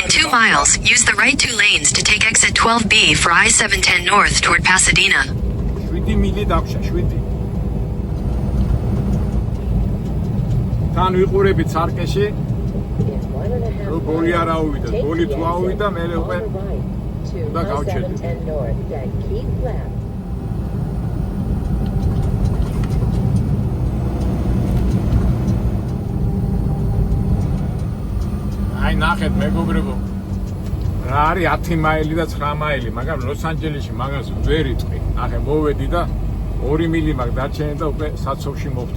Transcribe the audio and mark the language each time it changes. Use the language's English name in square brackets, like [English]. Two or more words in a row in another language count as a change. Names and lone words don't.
[English] In 2 miles, use the right 2 lanes to take exit 12B for I-710 North toward Pasadena. [Georgian] 7 მილი დაგვრჩა, 7. თან ვიყურებით სარკეში, [English] In 1.5 [Georgian] რო ბოლი არ [English] miles, [Georgian] აუვიდა, [English] take [Georgian] ბოლი [English] the [Georgian] თუ აუვიდა, [English] exit [Georgian] მე [English] on [Georgian] უკვე [English] the right to [Georgian] უნდა გავჩერდე. [English] I-710 North, then keep left. [Georgian] აი ნახეთ მეგობრებო. რა არის 10 მაილი და 9 მაილი, მაგრამ ლოს-ანჯელესში მაგას ვერ იტყვი. ნახე, მოვედი და 2 მილი მაგ დარჩენილი და უკვე საცოვში მოვხდით.